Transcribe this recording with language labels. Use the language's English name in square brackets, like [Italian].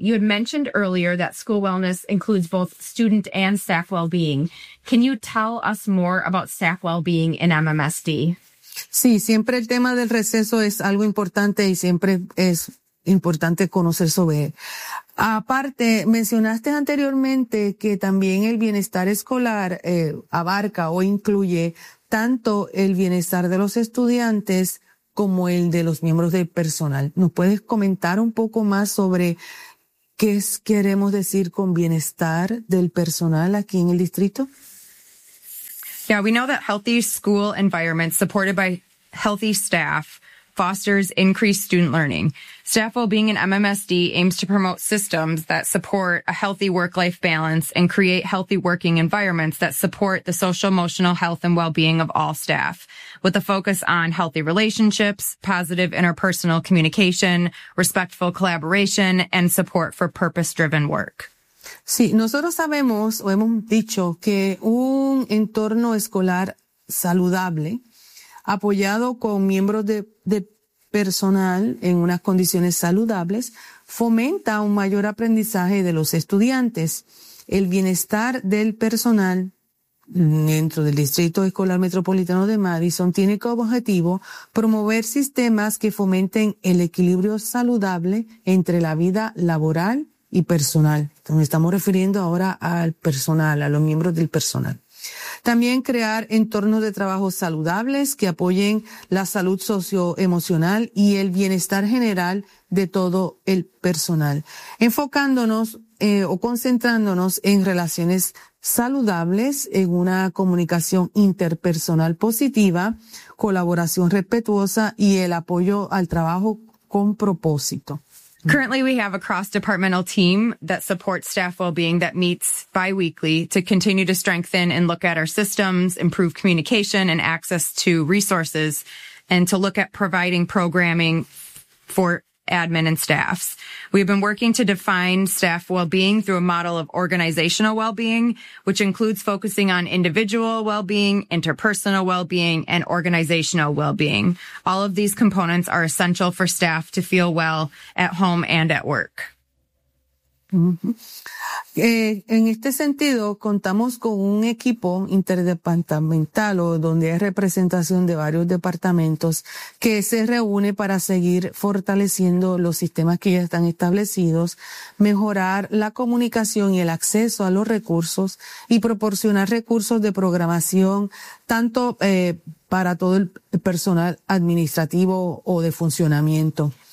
[English] You had mentioned earlier that school wellness includes both student and staff well-being. Can you tell us more about staff well-being in MMSD? [Spanish] Sí, siempre el tema del receso es algo importante y siempre es importante conocer sobre él. Aparte, mencionaste anteriormente que también el bienestar escolar abarca o incluye tanto el bienestar de los estudiantes como el de los miembros del personal. ¿Nos puedes comentar un poco más sobre qué queremos decir con bienestar del personal aquí en el distrito? [English] Yeah, we know that healthy school environments supported by healthy staff fosters increased student learning. Staff well-being in MMSD aims to promote systems that support a healthy work-life balance and create healthy working environments that support the social-emotional health and well-being of all staff, with a focus on healthy relationships, positive interpersonal communication, respectful collaboration, and support for purpose-driven work. [Spanish] Sí, nosotros sabemos o hemos dicho que un entorno escolar saludable apoyado con miembros de personal en unas condiciones saludables, fomenta un mayor aprendizaje de los estudiantes. El bienestar del personal dentro del Distrito Escolar Metropolitano de Madison tiene como objetivo promover sistemas que fomenten el equilibrio saludable entre la vida laboral y personal. Entonces, estamos refiriendo ahora al personal, a los miembros del personal. También crear entornos de trabajo saludables que apoyen la salud socioemocional y el bienestar general de todo el personal, enfocándonos o concentrándonos en relaciones saludables, en una comunicación interpersonal positiva, colaboración respetuosa y el apoyo al trabajo con propósito. [English] Currently, we have a cross-departmental team that supports staff well-being that meets biweekly to continue to strengthen and look at our systems, improve communication and access to resources, and to look at providing programming for admin and staffs. We've been working to define staff well-being through a model of organizational well-being, which includes focusing on individual well-being, interpersonal well-being, and organizational well-being. All of these components are essential for staff to feel well at home and at work. Uh-huh. [Spanish] En este sentido, contamos con un equipo interdepartamental o donde hay representación de varios departamentos que se reúne para seguir fortaleciendo los sistemas que ya están establecidos, mejorar la comunicación y el acceso a los recursos y proporcionar recursos de programación tanto para todo el personal administrativo o de funcionamiento.